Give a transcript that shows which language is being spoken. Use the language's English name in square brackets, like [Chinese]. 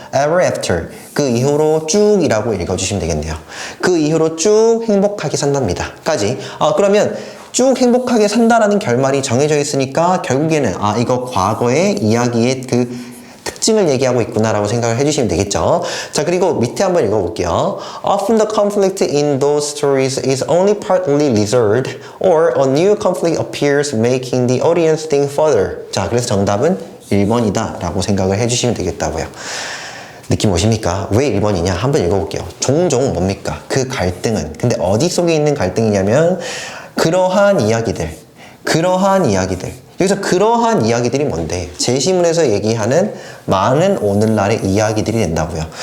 [Korean] ever after, 그 이후로 쭉이라고 읽어주시면 되겠네요. 그 이후로 쭉 행복하게 산답니다. 까지. 그러면 쭉 행복하게 산다라는 결말이 정해져 있으니까 결국에는 이거 과거의 이야기의 그 특징을 얘기하고 있구나라고 생각을 해주시면 되겠죠. 자, 그리고 밑에 한번 읽어볼게요. [English] Often the conflict in those stories is only partly resolved, or a new conflict appears, making the audience think further. [Korean] 자, 그래서 정답은 1번이다 라고 생각을 해주시면 되겠다고요. 느낌 오십니까? 왜 1번이냐? 한번 읽어볼게요. 종종 뭡니까? 그 갈등은. 근데 어디 속에 있는 갈등이냐면 그러한 이야기들. 여기서 그러한 이야기들이 뭔데? 제시문에서 얘기하는 많은 오늘날의 이야기들이 된다고요.